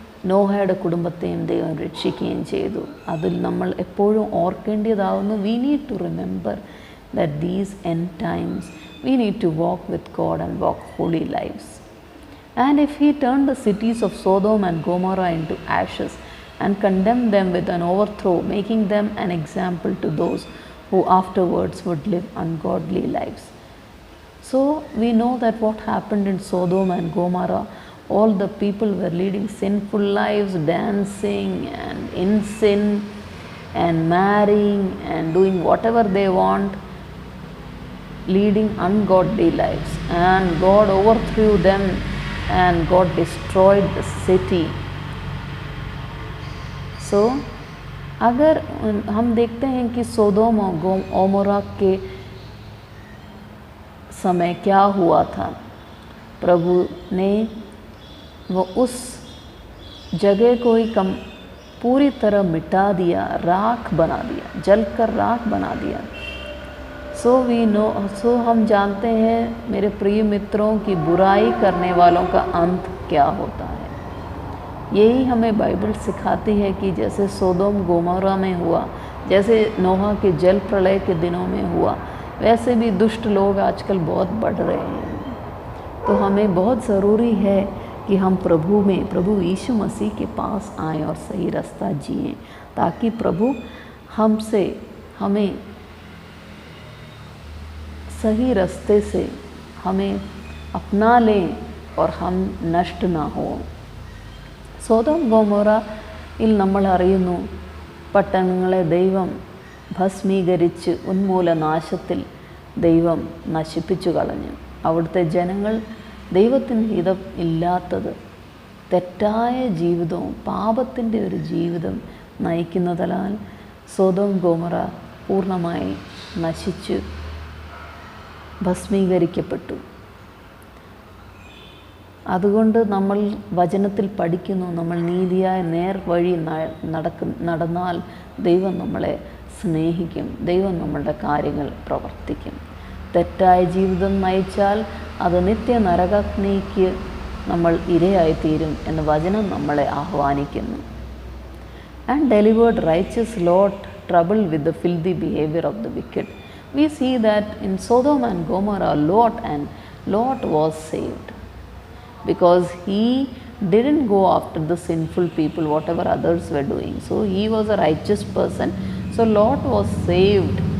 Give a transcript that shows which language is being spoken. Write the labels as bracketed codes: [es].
[ml] നോഹയുടെ കുടുംബത്തെയും ദൈവം രക്ഷിക്കുകയും ചെയ്തു. അതിൽ നമ്മൾ എപ്പോഴും ഓർക്കേണ്ടതാവുന്നു, [en] We need to remember that these end times we need to walk with God and walk holy lifes. And if he turned the cities of Sodom and Gomorrah into ashes and condemned them with an overthrow, making them an example to those who afterwards would live ungodly lives. So we know that what happened in Sodom and Gomorrah, all the people were leading sinful lives, dancing and in sin and marrying and doing whatever they want, leading ungodly lives, and God overthrew them and God destroyed the city. [hi] So अगर हम देखते हैं कि सोदोम और Gomorrah के समय क्या हुआ था, प्रभु ने वो उस जगह को ही पूरी तरह मिटा दिया, राख बना दिया, जलकर राख बना दिया. सो हम जानते हैं मेरे प्रिय मित्रों की बुराई करने वालों का अंत क्या होता है. यही हमें बाइबल सिखाती है कि जैसे सोदोम गोमोरा में हुआ, जैसे नोहा के जल प्रलय के दिनों में हुआ, वैसे भी दुष्ट लोग आजकल बहुत बढ़ रहे हैं. तो हमें बहुत ज़रूरी है कि हम प्रभु यीशु मसीह के पास आएँ और सही रास्ता जिएँ, ताकि प्रभु हमें सही रास्ते से हमें अपना लें और हम नष्ट ना हो. [ml] സോദോം ഗോമോറയിൽ നമ്മൾ അറിയുന്നു, പട്ടണങ്ങളെ ദൈവം ഭസ്മീകരിച്ച് ഉന്മൂലനാശത്തിൽ ദൈവം നശിപ്പിച്ചു കളഞ്ഞു. അവിടുത്തെ ജനങ്ങൾ ദൈവത്തിന് ഹിതം ഇല്ലാത്തത് തെറ്റായ ജീവിതവും പാപത്തിൻ്റെ ഒരു ജീവിതം നയിക്കുന്നതിനാൽ സോദോം ഗോമോറ പൂർണ്ണമായി നശിച്ചു ഭസ്മീകരിക്കപ്പെട്ടു. അതുകൊണ്ട് നമ്മൾ വചനത്തിൽ പഠിക്കുന്നു, നമ്മൾ നീതിയായ നേർവഴി നടന്നാൽ ദൈവം നമ്മളെ സ്നേഹിക്കും, ദൈവം നമ്മളുടെ കാര്യങ്ങൾ പ്രവർത്തിക്കും. തെറ്റായ ജീവിതം നയിച്ചാൽ അത് നിത്യ നരകാഗ്നിക്ക് നമ്മൾ ഇരയായിത്തീരും എന്ന് വചനം നമ്മളെ ആഹ്വാനിക്കുന്നു. [en] And delivered righteous Lot trouble with the filthy behaviour of the wicked. We see that in Sodom and Gomorrah, Lot was saved because he didn't go after the sinful people, whatever others were doing. So he was a righteous person. So Lot was saved.